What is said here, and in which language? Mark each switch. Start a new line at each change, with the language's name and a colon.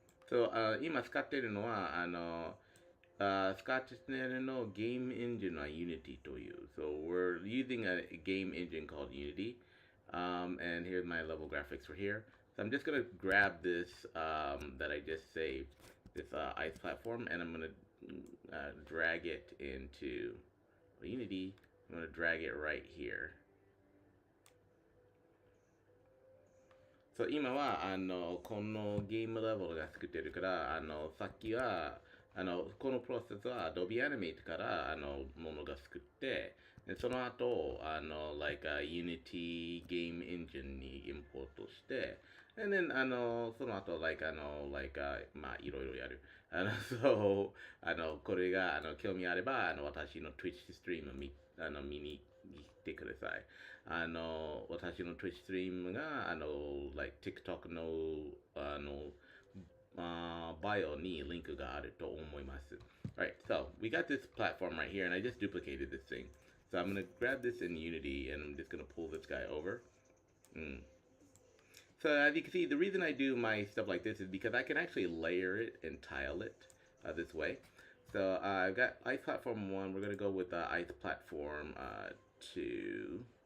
Japanese: So 今使っているのは使っているのゲームエンジンは Unity という。
English: So we're using a game engine called Unity. And here's my level graphics for here. So I'm just gonna grab this that I just saved, this ice platform, and I'm gonna drag it into Unity. I'm going to drag it right here.
Japanese: So 今はこのゲームレベルが作ってるからさっきはこのプロセスは Adobe Animate からものが作ってでその後like a Unity Game Engine にインポートして
English: and then
Japanese: その後 like まあいろいろやるそうこれが興味あれば私の Twitch ストリーム見に来てください。私の Twitch ストリームがlike TikTok のバイオにリンクがあると思います。
English: Alright, so we got this platform right here, and I just duplicated this thing. So I'm gonna grab this in Unity, and I'm just gonna pull this guy over. So as you can see, the reason I do my stuff like this is because I can actually layer it and tile it this way. So I've got Ice Platform 1. We're gonna go with Ice Platform 2.